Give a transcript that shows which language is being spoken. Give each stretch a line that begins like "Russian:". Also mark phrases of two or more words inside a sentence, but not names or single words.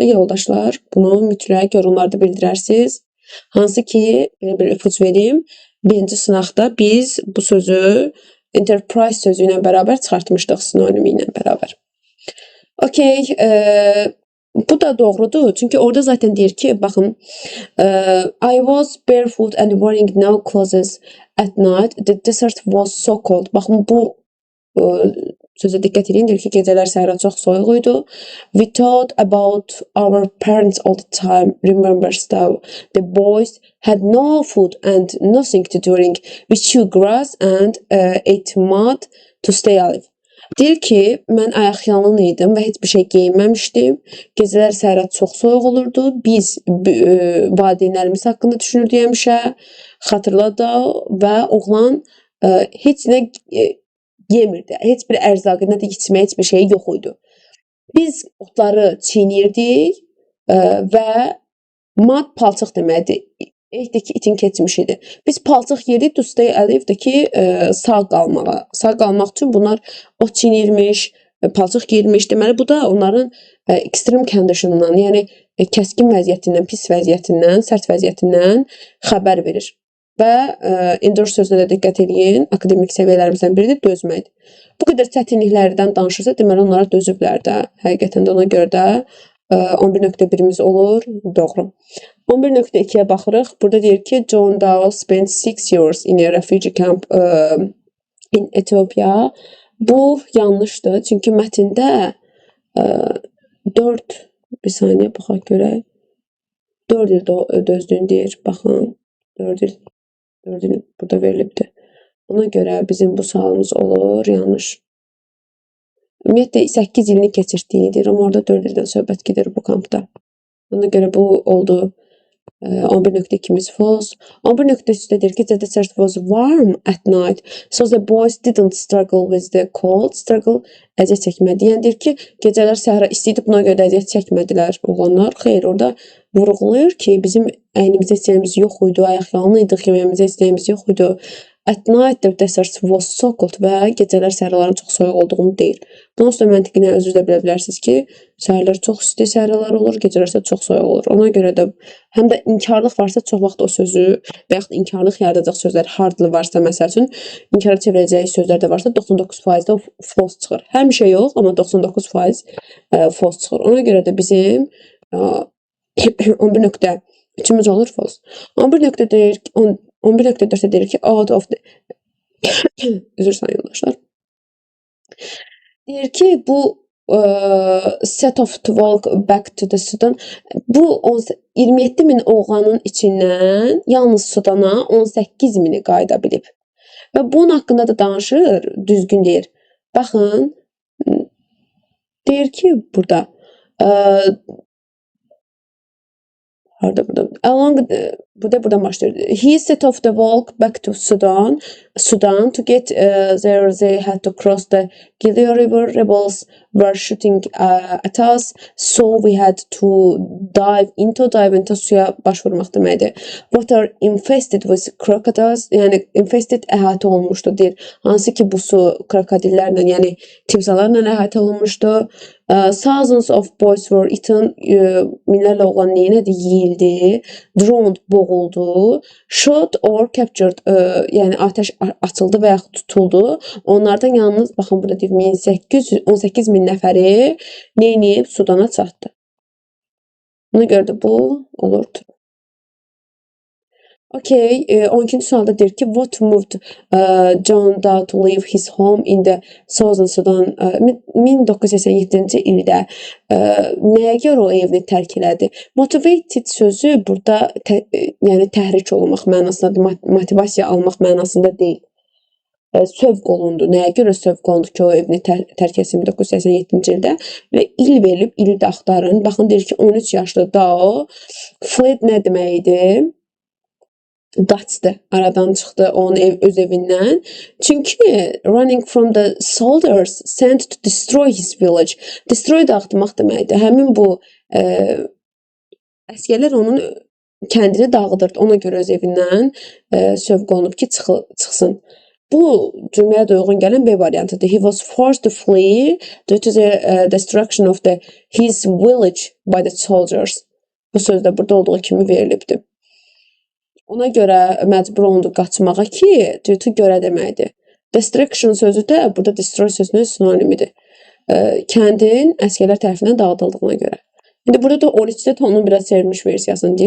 Azerbaijani: Yoldaşlar, bunu mütləq yorumlarda bildirərsiniz. Hansı ki, bir ipucu vereyim. Birinci sınaqda biz bu sözü enterprise sözü ilə bərabər çıxartmışdıq, sinonimi ilə bərabər. Okey, bu da doğrudur. Çünki orada zaten deyir ki, baxın,
English: I was barefoot and wearing no clothes at night. The desert was so cold.
Azerbaijani: Baxın, bu sözə diqqət edin. Deyir ki, gecələr səhra çox soyuq idi.
English: We thought about our parents all the time. Remember Stav. The boys had no food and nothing to drink. We chewed grass and ate mud to stay alive.
Azerbaijani: Deyir ki, mən ayaqyalın idim və heç bir şey geyinməmişdim. Gecələr səhra çox soyuq olurdu. Biz valideynlərimiz haqqında düşünürdük həmişə. Xatırladı və oğlan heç nə yemirdi. Heç bir ərzaqı, nə də içməyə heç bir şey yox idi. Biz otları çiynirdik və mad palçıq deməkdir. Eydir ki, itin keçmişidir. Biz palçıq yedik,
English: to stay alive
Azerbaijani: ki, sağ qalmağa. Sağ qalmaq üçün bunlar ot çiynirmiş, palçıq giyirmiş. Deməli, bu da onların
English: extreme condition'dan,
Azerbaijani: yəni kəskin vəziyyətindən, pis vəziyyətindən, sərt vəziyyətindən xəbər verir. Və endure sözünə də diqqət edin, akademik səviyyələrimizdən biridir, dözməkdir. Bu qədər çətinliklərdən danışırsa, deməli, onlara dözüblər də. Həqiqətən də ona görə də 11.1-imiz olur, doğru. 11.2-yə baxırıq. Burada deyir ki,
English: John Dao spent 6 years in a refugee camp in Ethiopia.
Azerbaijani: Bu yanlışdır, çünki mətndə 4, bir saniyə baxaq görək. 4 il dözdüyünü deyir, baxın, 4 il burada verilibdir. Ona görə bizim bu sualımız olur, yanlış. Ümumiyyətlə 8 ilini keçirdiyini deyir, amma orada 4 ildən söhbət gedir bu kampda. Ona görə bu oldu 11.2-miz false. 11.3-də deyir ki,
English: the desert was warm at night, so the boys didn't struggle with the cold.
Azerbaijani: Struggle əziyyət çəkmədi. Yəni deyir ki, gecələr səhra istəyib, buna görə də əziyyət çəkmədilər oğlanlar. Xeyr, orada vurğulayır ki, bizim əynimizə istəyimiz yox idi, ayaqyalın idik, yeməyimizə istəyimiz yox idi.
English: At night the desert was so cold
Azerbaijani: və gecələr səhraların çox soyuq olduğunu deyir. Bunun üstə məntiqinə özünüz də bilə bilərsiniz ki, səhərlər çox isti səhralar olur, gecələr isə çox soyuq olur. Ona görə də həm də inkarlıq varsa çox vaxt o sözü və yaxud inkarlıq yaradacaq sözlər hardly varsa məsəl üçün inkara çevirəcəyi sözlər də varsa 99% də false çıxır. Həmişə yox, amma 99% false çıxır. Ona görə də bizim 11.3-ümüz olur false. 11.4-də deyir ki,
English: out of the
Azerbaijani: üzr sayın yoldaşlar. Deyir ki, bu
English: set of to walk back to the Sudan.
Azerbaijani: Bu 27.000 oğlanın içindən yalnız Sudana 18.000-i qayıda bilib. Və bunun haqqında da danışır, düzgün deyir. Baxın, deyir ki, burada buradan başlayır.
English: He set off the walk back to Sudan to get there. They had to cross the Gili River. Rebels were shooting at us, so we had to dive into
Azerbaijani: suya baş vurmaq deməkdir.
English: Water infested with crocodiles,
Azerbaijani: yəni infested əhatə olmuşdu deyir. Hansı ki bu su krokodillərlə, yəni timsahlarla əhatə olunmuşdu.
English: Thousands of boys were eaten.
Azerbaijani: Minlərlə oğlan neyinədir? Yeyildi. Drowned, boğuldu.
English: Shot or captured,
Azerbaijani: yəni ateş açıldı və yaxud tutuldu. Onlardan yalnız, baxın burada deyir, 18.000 nəfəri neyniyib? Sudana çatdı. Buna görə də bu olurdu. Okay, 12-ci sualda deyir ki,
English: what moved John Dow to leave his home in the Southern Sudan
Azerbaijani: 1987-ci ildə nəyə görə o evini tərk elədi? Motivated sözü burada yəni təhrik olunmaq mənasında, motivasiya almaq mənasında deyil. Sövq olundu. Nəyə görə sövq olundu ki, o evini tərk etsin 1987-ci ildə və il verilib, ili də axtarın. Baxın, deyir ki, 13 yaşlı Dow fled nə deməkdir? Qaçdı, aradan çıxdı onun öz evindən.
English: Çünki running from the soldiers sent to destroy his village.
Azerbaijani: Destroy dağıtmaq deməkdir. Həmin bu əsgərlər onun kəndini dağıdırdı. Ona görə öz evindən sövq olunub ki, çıxsın. Bu cümləyə də uyğun gələn B variantıdır.
English: He was forced to flee due to the destruction of his village by the soldiers.
Azerbaijani: Bu sözdə burada olduğu kimi verilibdir. Ona görə məcbur olundu qaçmağa ki,
English: due to
Azerbaijani: görə deməkdir. Destruction sözü də burada destroy sözünün sinonimidir. Kəndin əsgərlər tərəfindən dağıdıldığına görə. İndi burada da 13-də onun biraz çevrilmiş versiyasını deyir.